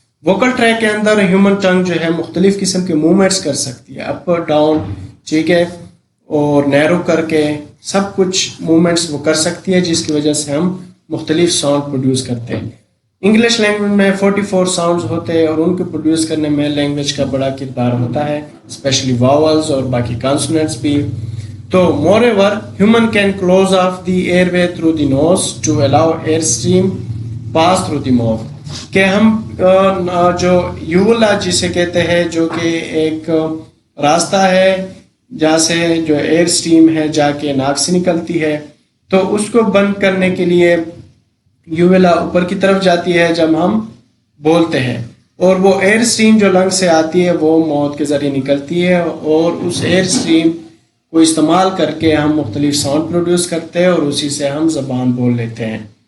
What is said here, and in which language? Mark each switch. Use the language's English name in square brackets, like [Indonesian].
[Urdu] Vocal track کے اندر human ٹنگ جو ہے مختلف قسم کے موومنٹس کر سکتی ہے، اپ ڈاؤن، ٹھیک ہے، اور نیرو کر کے سب کچھ موومنٹس وہ کر سکتی ہے، جس کی وجہ سے ہم مختلف ساؤنڈ پروڈیوس کرتے ہیں. انگلش لینگویج میں 44 ساؤنڈز ہوتے ہیں اور ان کو پروڈیوس کرنے میں لینگویج کا بڑا کردار ہوتا ہے، اسپیشلی واولز اور باقی کانسوننٹس بھی. [English] تو moreover human can close off the airway through the nose to allow air stream pass through the mouth. [Urdu] کہ ہم جو یولا جسے کہتے ہیں، جو کہ ایک راستہ ہے جہاں سے جو ایئر اسٹریم ہے جا کے ناک سے نکلتی ہے، تو اس کو بند کرنے کے لیے یوویلا اوپر کی طرف جاتی ہے جب ہم بولتے ہیں، اور وہ ایئر اسٹریم جو لنگ سے آتی ہے وہ موت کے ذریعے نکلتی ہے، اور اس ایئر اسٹریم کو استعمال کر کے ہم مختلف ساؤنڈ پروڈیوس کرتے ہیں اور اسی سے ہم زبان بول لیتے ہیں.